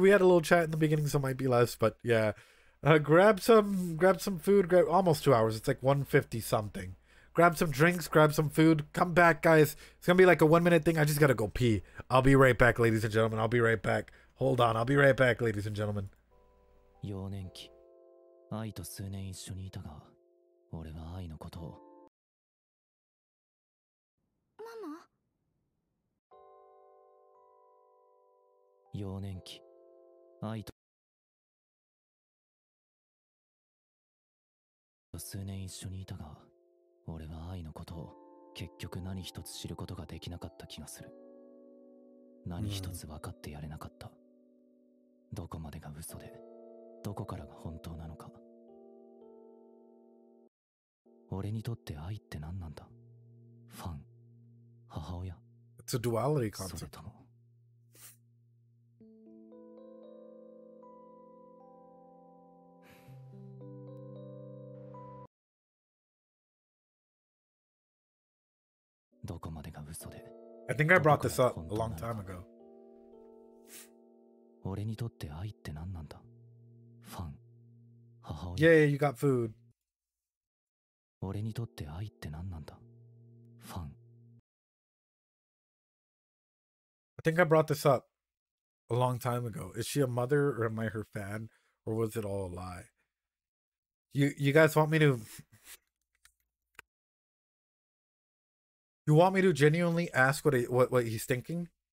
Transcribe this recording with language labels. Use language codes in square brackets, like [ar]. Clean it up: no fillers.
[en] We had a little chat in the beginning, so it might be less, but yeah. Grab some food. Almost 2 hours. It's like 1:50 something. Grab some drinks, grab some food. Come back, guys. It's gonna be like a 1 minute thing. I just gotta go pee. I'll be right back, ladies and gentlemen. I'll be right back. Hold on. I'll be right back, ladies and gentlemen. [ja] 幼年期、愛と数年一緒にいたが、俺は愛のことを。ママ？幼年期、愛と数年一緒にいたが、俺は愛のことを結局何一つ知ることができなかった気がする。何一つ分かってやれなかった。どこまでが嘘で、どこからが本当なのか。俺にとって愛って何なんだ？ファン、母親。 [en] It's a duality [ja] それ [en] concept. [ja] とも。どこまでが嘘で。 [en] I think I brought this up a long time ago. [ja] 俺にとって愛って何なんだ？ファン、母親。 [en] Yeah, you got food. [ja] 俺にとって愛って何なんだ？ファン、 [en] I think I brought this up a long time ago. Is she a mother or am I her fan? Or was it all a lie? You guys want me to you want me to genuinely ask what he's thinking?